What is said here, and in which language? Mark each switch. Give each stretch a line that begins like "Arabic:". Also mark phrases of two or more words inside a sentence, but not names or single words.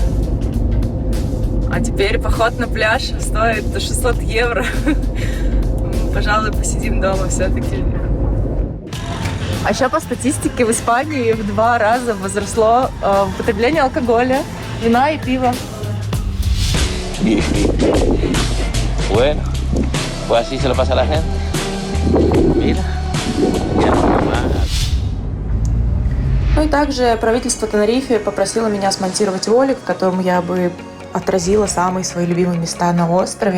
Russian: А теперь поход на пляж стоит 600 евро. Пожалуй, посидим дома все-таки. А еще по статистике в Испании в 2 раза возросло употребление алкоголя, вина и пива.
Spanish: Bueno, pues así se lo pasa a la gente. Mira, ya no más.
Russian: Ну и также правительство Тенерифе попросило меня смонтировать ролик, в котором я бы отразила самые свои любимые места на острове.